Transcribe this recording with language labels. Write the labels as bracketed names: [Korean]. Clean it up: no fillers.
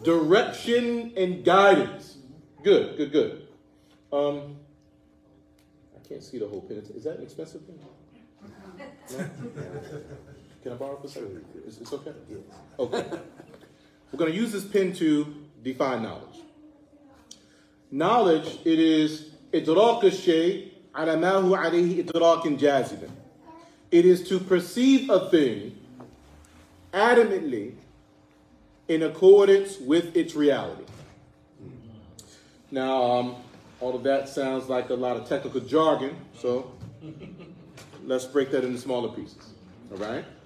[English] Direction and guidance. Good, good, good. I can't see the whole pen. Is that an expensive pen? No? Can I borrow it for a second? It's okay? Yes. Okay. We're going to use this pen to define knowledge. Knowledge, it is [Arabic] إدراك الشيء على ما هو عليه إدراك جازما. [English] It is to perceive a thing adamantly in accordance with its reality. Now, all of that sounds like a lot of technical jargon, so let's break that into smaller pieces, all right?